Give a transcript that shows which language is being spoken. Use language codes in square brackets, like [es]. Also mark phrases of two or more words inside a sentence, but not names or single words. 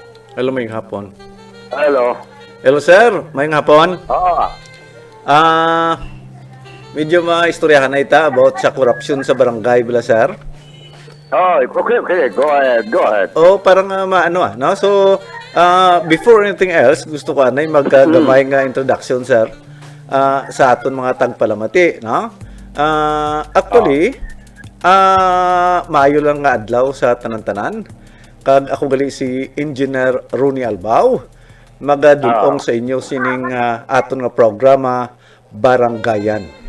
[hil] Hello, mayong hapon. Hello. Hello, sir. Mayong hapon. Oo. Ah, medyo maistoryahan na ita about sa corruption sa barangay bila, sir. [en] Oh, okay. Go ahead. Go ahead. [hil] O parang maano no? So, [en] before anything else, [hil] gusto ko anay magkagamay nga introduction, sir. Sa aton mga tagpalamati, no? Actually, maayo lang nga adlaw sa tanan-tanan. Kag ako gali si Engineer Ronnie Albao. Magadulong sa inyo sining aton nga programa Barangayan.